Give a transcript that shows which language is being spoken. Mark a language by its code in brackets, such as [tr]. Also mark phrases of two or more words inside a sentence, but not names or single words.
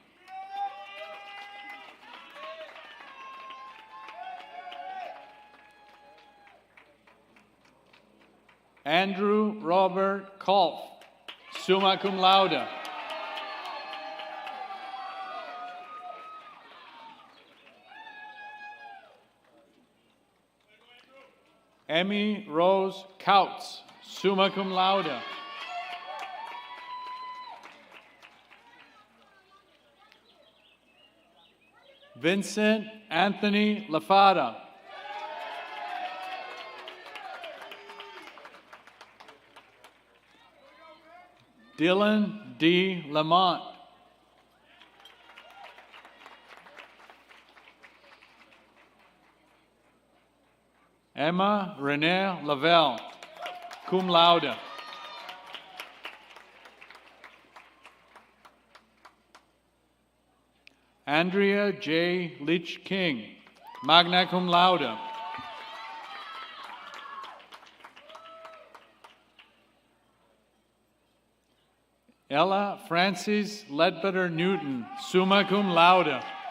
[en] Andrew Robert Kolf, [la] summa cum laude. [en] Emmy Rose Kautz, [la] summa cum laude. [en] Vincent Anthony Lafada. Dylan D. Lamont. Emma Renee Lavelle, [la] cum laude. [en] Andrea J. Leach King, [la] magna cum laude. [en] Ella Frances Ledbetter Newton, [la] summa cum laude.